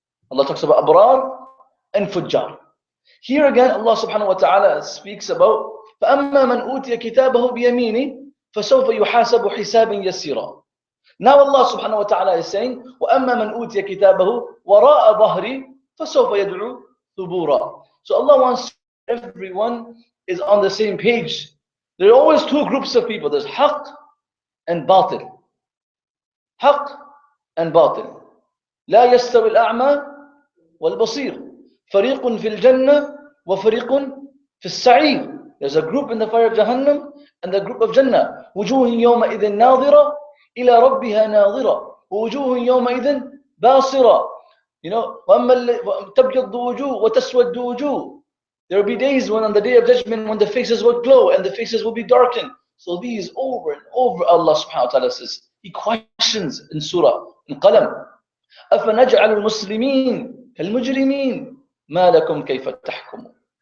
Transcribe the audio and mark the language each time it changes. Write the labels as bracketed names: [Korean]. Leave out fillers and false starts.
[English] Allah talks about Abrar and Fujjar. Here again, Allah subhanahu wa ta'ala speaks about [Arabic] فَأَمَّا مَنْ أُوتِيَ كِتَابَهُ بِيَمِينِهِ فَسَوْفَ يُحَاسَبُ حِسَابًا يَسِيرًا. [English] Now Allah subhanahu wa ta'ala is saying [Arabic] وَأَمَّا مَنْ أُوتِيَ كِتَابَهُ وَرَاءَ ظَهْرِ فَسَوْفَ يَدْعُو ثُبُورًا. [English] So Allah wants everyone is on the same page. There are always two groups of people. There's haqq and batil. Haqq and batil. [Arabic] لا يستوي الأعمى والبصير. فريق في الجنة وفريق في السعير. [English] There's a group in the fire of Jahannam and the group of Jannah. [Arabic] وجوه يومئذ ناظرة إلى ربها ناظرة ووجوه يومئذ باصرة. [English] You know, [Arabic] تبيض وجوه وتسود وجوه. [English] There will be days when on the day of judgment when the faces will glow and the faces will be darkened. So these over and over Allah subhanahu wa ta'ala says. He questions in Surah, in Qalam. [Arabic] أَفَنَجْعَلُ الْمُسْلِمِينَ كَالْمُجْرِمِينَ مَا لَكُمْ كَيْفَ تَحْكُمُونَ.